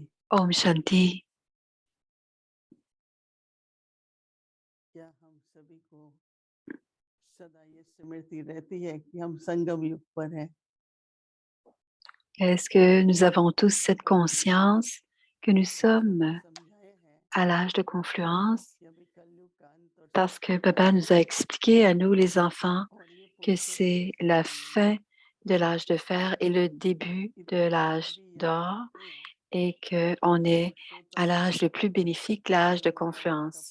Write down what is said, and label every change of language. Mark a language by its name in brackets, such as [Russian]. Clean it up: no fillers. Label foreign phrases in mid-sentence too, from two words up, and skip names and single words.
[Hindi] ओम शांति. क्या हम सभी को सदा ये स्मृति रहती है कि हम संगम युग पर हैं? [French] Est-ce que nous avons tous cette conscience que nous sommes à l'âge de confluence? Parce que Baba nous a expliqué à nous, les enfants, que c'est la fin de l'âge de fer et le début de l'âge d'or et qu'on est à l'âge le plus bénéfique, l'âge de confluence.